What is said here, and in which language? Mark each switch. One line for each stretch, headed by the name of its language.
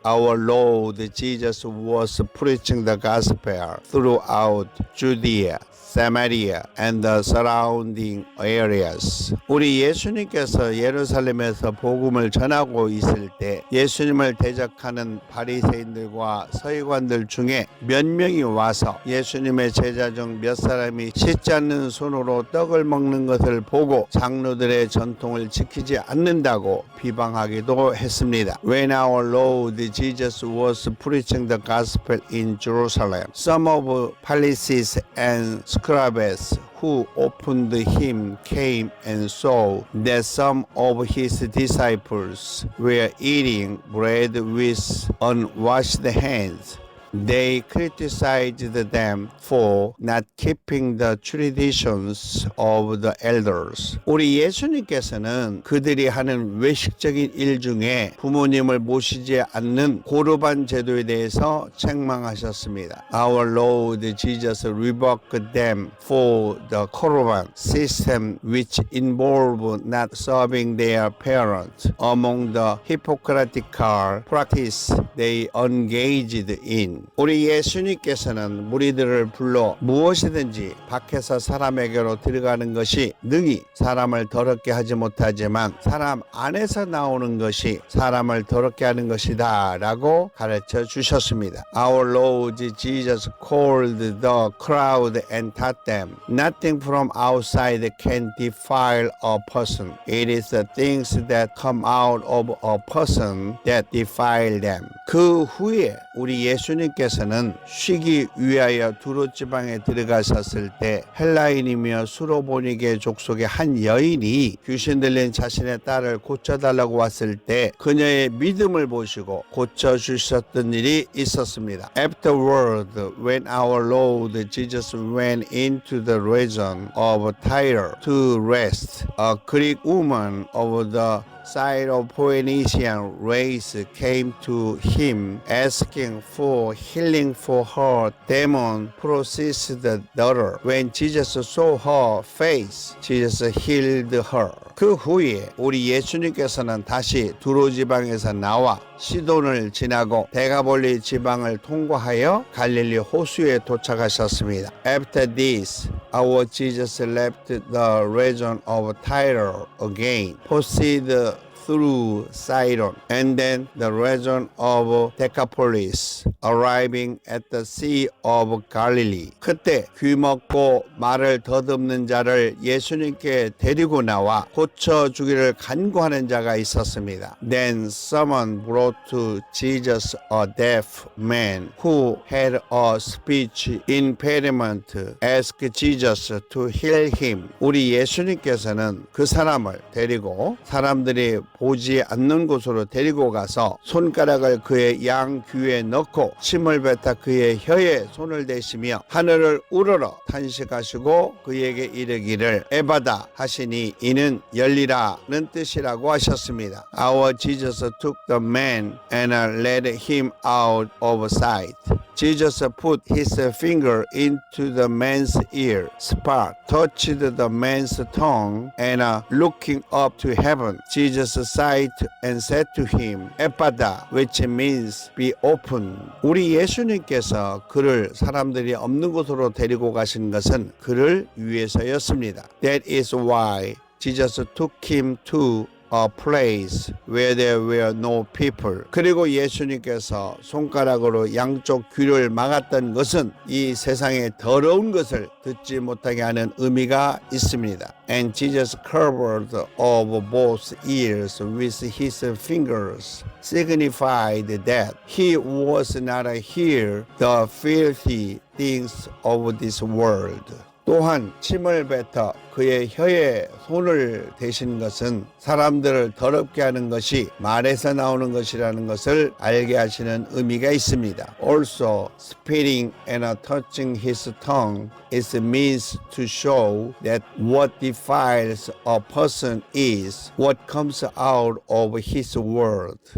English: Our Lord Jesus was preaching the gospel throughout Judea, Samaria, and the surrounding areas.
Korean: 우리 예수님께서 예루살렘에서 복음을 전하고 있을 때 예수님을 대적하는 바리새인들과 서기관들 중에 몇 명이 와서 예수님의 제자 중 몇 사람이 씻지 않는 손으로 떡을 먹는 것을 보고 장로들의 전통을 지키지 않는다고 비방하기도 했습니다.
English: When our Lord Jesus was preaching the gospel in Jerusalem, some of Pharisees and scribes who opened him came and saw that some of his disciples were eating bread with unwashed hands. They criticized them for not keeping the traditions of the elders.
Korean: 우리 예수님께서는 그들이 하는 외식적인 일 중에 부모님을 모시지 않는 고르반 제도에 대해서 책망하셨습니다.
English: Our Lord Jesus rebuked them for the Korban system which involved not serving their parents among the hypocritical practice they engaged in.
Korean: 우리 예수님께서는 무리들을 불러 무엇이든지 밖에서 사람에게로 들어가는 것이 능히 사람을 더럽게 하지 못하지만 사람 안에서 나오는 것이 사람을 더럽게 하는 것이다 라고 가르쳐 주셨습니다.
English: Our Lord Jesus called the crowd and taught them, Nothing from outside can defile a person. It is the things that come out of a person that defile them.
Korean: 그 후에 우리 예수님 예수님께서는 쉬기 위하여 두로 지방에 들어가셨을 때 헬라인이며 수로보니게 족속의 한 여인이 귀신 들린 자신의 딸을 고쳐달라고 왔을 때 그녀의 믿음을 보시고 고쳐주셨던 일이 있었습니다.
English: Afterward, when our Lord Jesus went into the region of Tyre to rest, a Greek woman of the Syrophoenician race came to him asking for healing for her demon-possessed daughter. When Jesus saw her face, Jesus healed her.
Korean: 그 후에 우리 예수님께서는 다시 두로 지방에서 나와 시돈을 지나고 데가볼리 지방을 통과하여 갈릴리 호수에 도착하셨습니다.
English: After this, our Jesus left the region of Tyre again, proceeded through Sidon and then the region of Decapolis, arriving at the Sea of Galilee.
Korean: 그때 귀먹고 말을 더듬는 자를 예수님께 데리고 나와 고쳐주기를 간구하는 자가 있었습니다.
English: Then someone brought to Jesus a deaf man who had a speech impediment, asked Jesus to heal him.
Korean: 우리 예수님께서는 그 사람을 데리고 사람들이 보지 않는 곳으로 데리고 가서 손가락을 그의 양 귀에 넣고 침을 뱉어 그의 혀에 손을 대시며 하늘을 우러러 탄식하시고 그에게 이르기를 에바다 하시니 이는 열리라는 뜻이라고 하셨습니다.
English: Our Jesus took the man and led him out of sight. Jesus put his finger into the man's ear, spat, touched the man's tongue, and looking up to heaven, Jesus sighed and said to him, 에파다, which means be open.
Korean: 우리 예수님께서 그를 사람들이 없는 곳으로 데리고 가신 것은 그를 위해서였습니다.
English: That is why Jesus took him to a place where there were no people.
Korean: 그리고 예수님께서 손가락으로 양쪽 귀를 막았던 것은 이 세상의 더러운 것을 듣지 못하게 하는 의미가 있습니다.
English: And Jesus covered of both ears with his fingers, signified that he was not hear the filthy things of this world.
Korean: 또한 침을 뱉어 그의 혀에 손을 대신 것은 사람들을 더럽게 하는 것이 말에서 나오는 것이라는 것을 알게 하시는 의미가 있습니다.
English: Also, spitting and touching his tongue is means to show that what defiles a person is what comes out of his word.